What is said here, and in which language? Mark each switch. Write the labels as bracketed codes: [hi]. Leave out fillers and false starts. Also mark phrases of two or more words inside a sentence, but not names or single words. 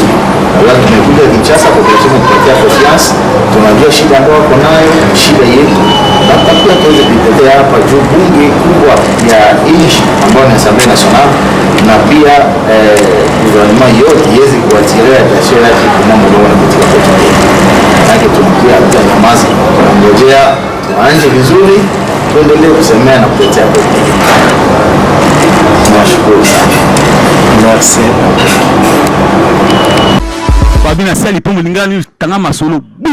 [sw] Na tumekuja Kinshasa kwa kupatia confiance, tunajua shida ambayo wako nayo, shida yetu. Na pia tuweze kuitetea hapa juu bunge kubwa ya nchi ambayo ni [fr] Assemblée nationale [sw] na pia gouvernement yote iweze kuatilia attention yake kwa mambo ambayo yanapitia kwetu. Maana tunakuja hata nyamazi, tunangojea tuanze vizuri, tuendelee kusemea na kutetea kwetu. Nashukuru sana. [fr] Merci. [ln] Babina sali po mulingani tanga masolo